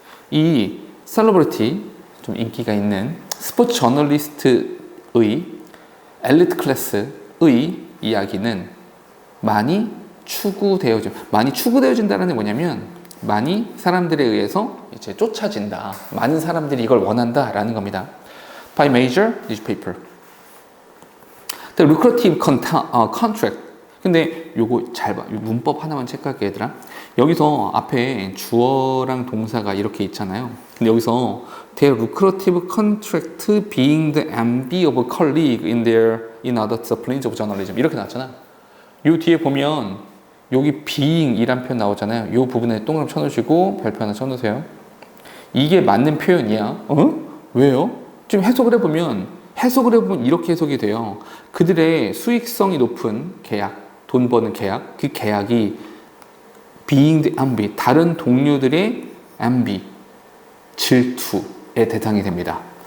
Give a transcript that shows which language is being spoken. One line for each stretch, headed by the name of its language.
Korean: 이 셀러브리티, 좀 인기가 있는 스포츠 저널리스트의 엘리트 클래스의 이야기는 많이 추구되어진다는 게 뭐냐면 많이 사람들에 의해서 이제 쫓아진다. 많은 사람들이 이걸 원한다라는 겁니다.
English: By major newspaper. The lucrative contract.
Korean: 근데 요거 잘 봐. 문법 하나만 체크할게 얘들아. 여기서 앞에 주어랑 동사가 이렇게 있잖아요. 근데 여기서
English: their lucrative contract being the envy of a colleague in other disciplines of journalism
Korean: 이렇게 나왔잖아. 요 뒤에 보면 여기 being 이란 표현 나오잖아요. 요 부분에 동그라미 쳐놓으시고 별표 하나 쳐놓으세요. 이게 맞는 표현이야. 왜요? 좀 해석을 해보면 이렇게 해석이 돼요. 그들의 수익성이 높은 계약, 돈 버는 계약, 그 계약이
English: being the envy,
Korean: 다른 동료들의 envy, 질투의 대상이 됩니다.